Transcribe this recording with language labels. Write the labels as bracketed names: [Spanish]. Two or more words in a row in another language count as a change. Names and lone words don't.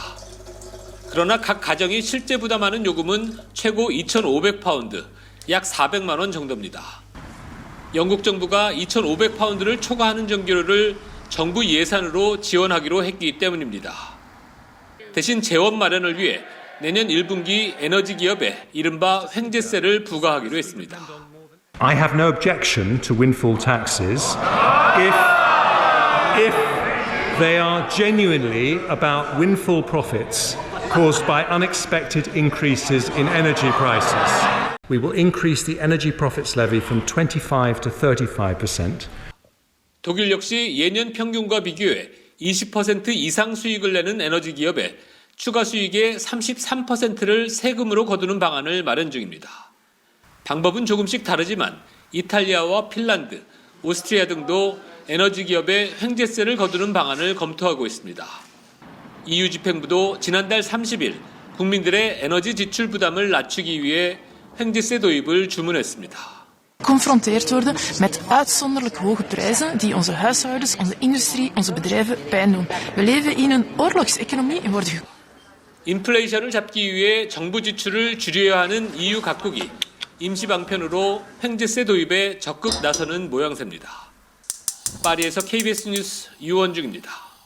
[Korean] 그러나 각 가정이 실제 부담하는 요금은 최고 2,500파운드, 약 400만 원 정도입니다. 영국 정부가 2,500파운드를 초과하는 전기료를 정부 예산으로 지원하기로 했기 때문입니다. 대신 재원 마련을 위해 내년 1분기 에너지 기업에 이른바 횡재세를 부과하기로 했습니다. [English] I have no objection to windfall taxes if they are genuinely about windfall profits caused by unexpected increases in energy prices. We will increase the energy profits levy from 25 to 35%. [Korean] 독일 역시 예년 평균과 비교해 20% 이상 수익을 내는 에너지 기업에 추가 수익의 33%를 세금으로 거두는 방안을 마련 중입니다. 방법은 조금씩 다르지만 이탈리아와 핀란드, 오스트리아 등도 에너지 기업에 횡재세를 거두는 방안을 검토하고 있습니다. EU 집행부도 지난달 30일 국민들의 에너지 지출 부담을 낮추기 위해 횡재세 도입을 주문했습니다. [Dutch] Geconfronteerd worden met uitzonderlijk hoge prijzen die onze huishoudens, onze industrie, onze bedrijven pijn doen. We leven in een oorlogseconomie en worden [Korean] 인플레이션을 잡기 위해 정부 지출을 줄여야 하는 EU 각국이 임시 방편으로 횡재세 도입에 적극 나서는 모양새입니다. 파리에서 KBS 뉴스 유원중입니다.